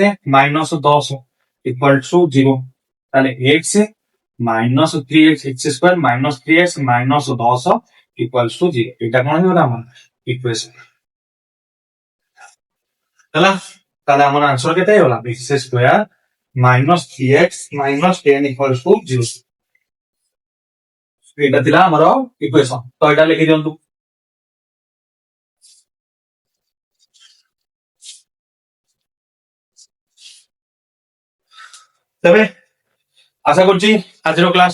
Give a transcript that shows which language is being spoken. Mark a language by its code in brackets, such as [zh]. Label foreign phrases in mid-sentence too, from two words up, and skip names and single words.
[en] minus 10 equal to 0। ତାହେଲେ x minus 3x x square minus 3x minus 10 equal to 0। [or] ଏଇଟା କଣ ହେଇଗଲା ଆମର ଇକ୍ୱେସନ ହେଲା। ତାହେଲେ ଆମର ଆନ୍ସର କେତେ ହେଇଗଲା? [en] x square minus 3x minus 10 equals to 0 [or] ଏଟା ଥିଲା ଆମର ଇକ୍ୱେସନ ତ ଏଟା ଲେଖି ଦିଅନ୍ତୁ ତେବେ ଆଶା କରୁଛି ଆଜିର କ୍ଲାସ